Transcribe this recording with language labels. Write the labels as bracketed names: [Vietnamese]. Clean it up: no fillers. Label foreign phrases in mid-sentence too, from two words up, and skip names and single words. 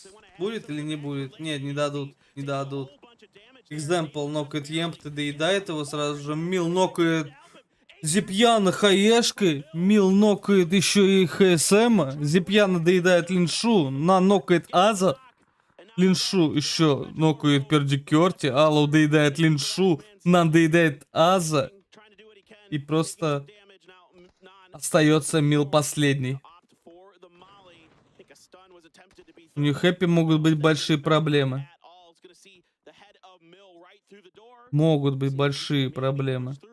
[Russian] Будет или не будет? Нет, не дадут, не дадут. Экземпл нокает Емпты, доедает его сразу же. Мил нокает Зипьяна хаешкой. Мил нокает еще и ХСМ. Зипьяна доедает Линшу. На нокает Аза. Линшу еще нокает Пердикерти. Аллоу доедает Линшу. Нан доедает Аза. И просто остается Мил последний. У них хэппи могут быть большие проблемы. Могут быть большие проблемы.